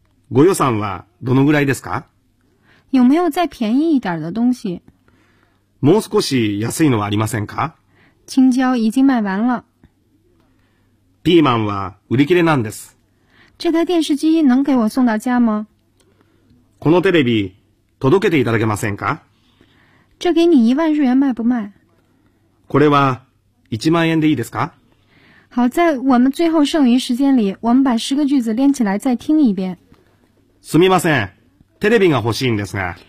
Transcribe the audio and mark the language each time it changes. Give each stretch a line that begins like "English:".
Japanese: ご予算はどのぐらいですか？
Chinese: 有没有再便宜一点的东西？
Japanese: もう少し安いのはありませんか？
Chinese: 青椒已经卖完了。
Japanese: ピーマンは売り切れなんです。
Chinese: 这台电视机能给我送到家吗？
Japanese: このテレビ届けていただけませんか？
Chinese: 这给你一万日元卖不卖？
Japanese: これは一万円でいいですか？
Chinese: 好，在我们最后剩余时间里，我们把十个句子连起来再听一遍。
Japanese: すみません、テレビが欲しいんですが。